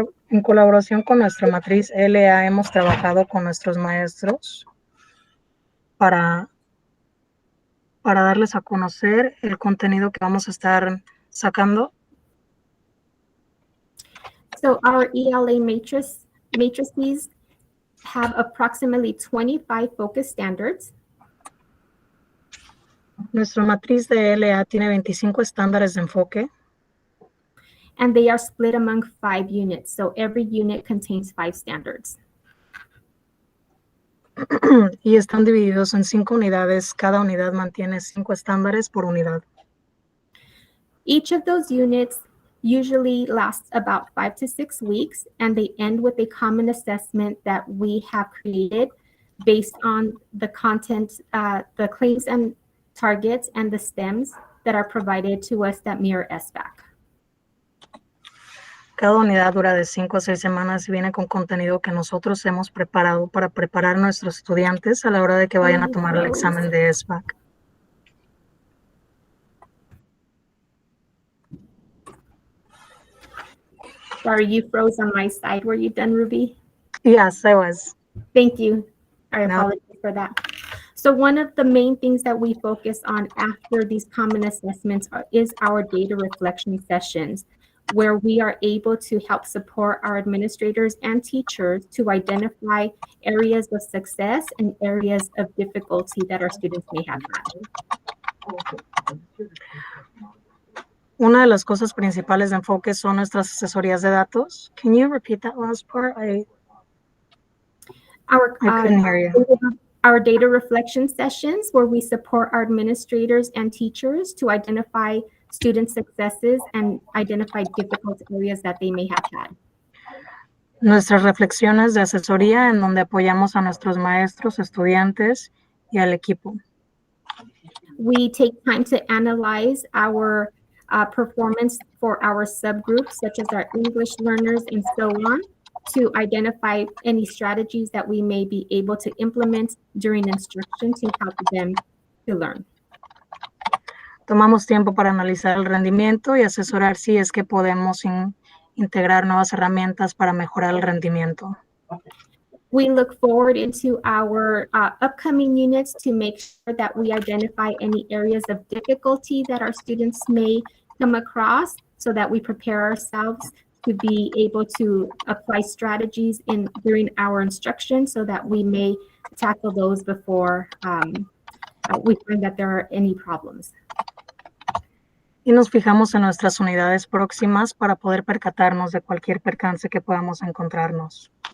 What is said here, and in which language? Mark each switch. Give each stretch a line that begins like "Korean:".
Spanish: En colaboración con nuestra matriz LA, hemos trabajado con nuestros maestros para darles a conocer el contenido que vamos a estar sacando.
English: So our ELA matrices have approximately 25 focus standards.
Spanish: Nuestra matriz de LA tiene 25 estándares de enfoque.
English: And they are split among 5 units. So every unit contains 5 standards.
Spanish: Y están divididos en 5 unidades. Cada unidad mantiene 5 estándares por unidad.
English: Each of those units usually lasts about 5 to 6 weeks, and they end with a common assessment that we have created based on the content, the claims and targets, and the stems that are provided to us that mirror SBAC.
Spanish: Cada unidad dura de 5 a 6 semanas y viene con contenido que nosotros hemos preparado para preparar a nuestros estudiantes a la hora de que vayan a tomar el examen de SBAC.
English: Sorry, you froze on my side. Were you done, Ruby? Yes, I was. Thank you. I No. apologize for that. So one of the main things that we focus on after these common assessments is our data reflection sessions, where we are able to help support our administrators and teachers to identify areas of success and areas of difficulty that our students may have had.
Spanish: Una de las cosas principales de enfoque son nuestras asesorías de datos.
English: Can you repeat that last part? I couldn't hear you. Our data reflection sessions, where we support our administrators and teachers to identify student successes and identify difficult areas that they may have had.
Spanish: Nuestras reflexiones de asesoría en donde apoyamos a nuestros maestros, estudiantes y al equipo.
English: We take time to analyze our performance for our subgroups, such as our English learners and so on, to identify any strategies that we may be able to implement during instruction to help them to learn.
Spanish: Tomamos tiempo para analizar el rendimiento y asesorar si es que podemos integrar nuevas herramientas para mejorar el rendimiento.
English: We look forward into our upcoming units to make sure that we identify any areas of difficulty that our students may come across, so that we prepare ourselves to be able to apply strategies during our instruction, so that we may tackle those before we find that there are any problems.
Spanish: Y nos fijamos en nuestras unidades próximas para poder percatarnos de cualquier percance que podamos encontrarnos.